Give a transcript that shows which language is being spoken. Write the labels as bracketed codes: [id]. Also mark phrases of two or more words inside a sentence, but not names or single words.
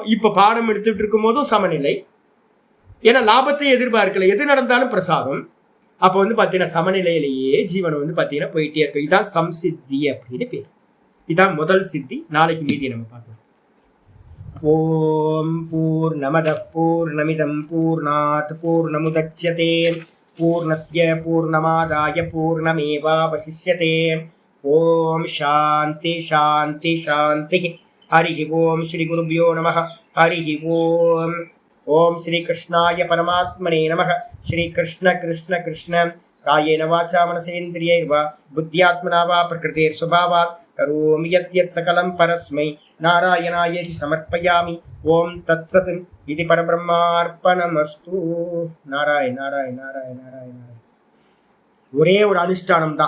[ta] இப்ப பாடம் எடுத்துட்டு இருக்கும் போதும் சமநிலை, ஏன்னா லாபத்தை எதிர்பார்க்கல, எது நடந்தாலும் பிரசாதம். அப்ப வந்து பாத்தீங்கன்னா சமநிலையிலேயே ஜீவனை வந்து பாத்தீங்கன்னா போயிட்டே இருக்கு. இதான் சம்சித்தி அப்படின்னு பேர். இதான் முதல் சித்தி. நாளைக்கு மீதியை நம்ம பார்க்கலாம். [sa] ॐ पूर्णमद पूर्णमिदं पूर्णात् पूर्णमुदच्यते पूर्णस्य पूर्णमादाय पूर्णमेवावशिष्यते. ॐ शान्ति शान्ति शान्ति. हरि ॐ श्री गुरुभ्यो नमः। हरि ॐ. ॐ श्री कृष्णाय परमात्मने नमः. श्री कृष्ण कृष्ण कृष्ण. कायेन वाचा मनसेन्द्रियैर्वा बुद्ध्यात्मना वा प्रकृतेर् स्वभावात् करोमि यत् सकलं परस्मै नारायणायेति समर्पयामि. ॐ तत्सत् इति परब्रह्मार्पणमस्तु. नारायण नारायण नारायण नारायण. [ta] ஒரே ஒரு அனுஷ்டானம் தான்.